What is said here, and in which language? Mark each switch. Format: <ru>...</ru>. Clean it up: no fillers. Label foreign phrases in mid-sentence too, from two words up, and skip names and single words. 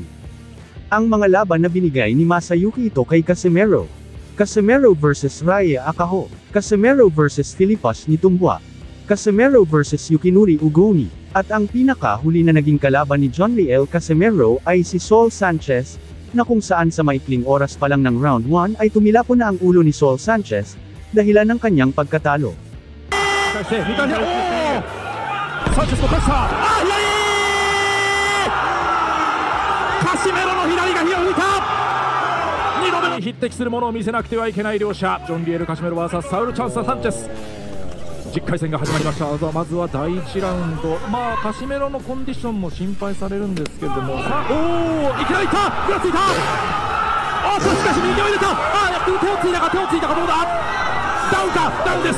<tl>Ang mga laban na binigay ni Masayuki Ito kay Casimero: Casimero vs Raya Akaho, Casimero vs Filipas Nitumbua, Casimero vs Yukinuri Ugoni, at ang pinakahuli na naging kalaban ni Jonriel Casimero ay si Saul Sanchez, na kung saan sa maikling oras pa lang ng round 1 ay tumilapon na ang ulo ni Saul Sanchez, dahilan ng kanyang pagkatalo.</tl> <ja>Casimeroの左が火を吹いた。2度目に匹敵するものを見せなくてはいけない両者、ジョンリエル・カシメロ vs サウル・チャンス・サンチェス。10回戦が始まりました。まずは第1ラウンド、カシメロのコンディションも心配されるんですけれども、さあ、いきなりいった、ぐらついた、しかし右を入れた、手をついたか、どうだ、ダウンか、ダウンです。</ja>